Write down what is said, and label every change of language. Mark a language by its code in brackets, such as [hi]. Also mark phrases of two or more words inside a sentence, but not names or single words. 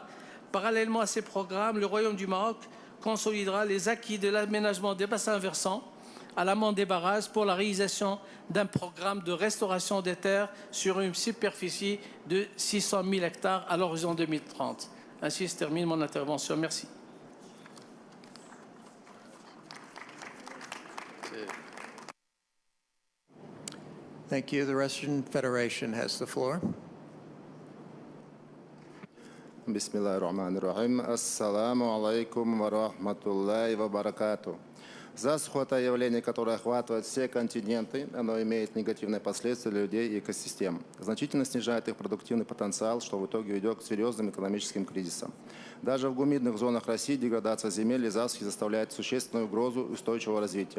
[fr] Parallèlement à ces programmes, le Royaume du Maroc consolidera les acquis de l'aménagement des bassins versants à l'amont des barrages pour la réalisation d'un programme de restauration des terres sur une superficie de 600 000 hectares à l'horizon 2030. Ainsi se termine mon intervention. Merci. [en] Thank you. The Russian Federation has the floor. [ar] بسم الله الرحمن الرحيم. السلام عليكم ورحمة الله وبركاته. [ru] Засуха – это явление, которое охватывает все континенты. Оно имеет негативные последствия для людей и экосистем. Значительно снижает их продуктивный потенциал, что в итоге ведет к серьезным экономическим кризисам. Даже в гумидных зонах России деградация земель и засухи заставляет существенную угрозу устойчивого развития.